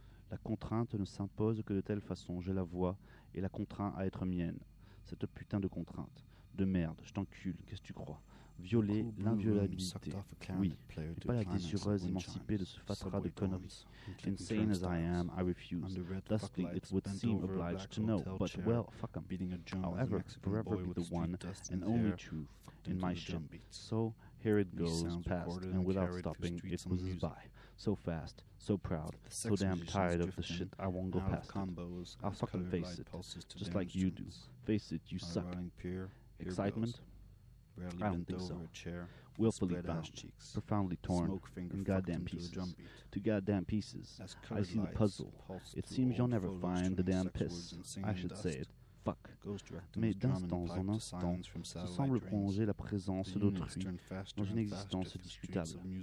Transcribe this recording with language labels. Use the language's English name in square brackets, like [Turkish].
[French] La contrainte ne s'impose que de telle façon. Je la vois et la contraint à être mienne. Cette putain de contrainte. De merde, je t'encule, qu'est-ce que tu crois? Violer l'inviolabilité, oui, mais pas la désireuse émancipée de ce fatras de conneries. [English] Insane as I am, I refuse. Thusly, it would seem obliged to know, but well, fuck 'em. However, forever be the one and only truth in my shit. So, here it goes, past, and without stopping, it whizzes by. So fast, so proud, so damn tired of the shit, I won't go past it. I'll fucking face it, just like you do. Face it, you suck. Excitement? I don't think so. Willfully bound, profoundly torn, in goddamn pieces. To goddamn pieces, I see the puzzle. It seems you'll never find the damn piss. I should say it. Fuck. [French] Mais d'instant en instant, se semble plonger la présence d'autrui dans une existence discutable.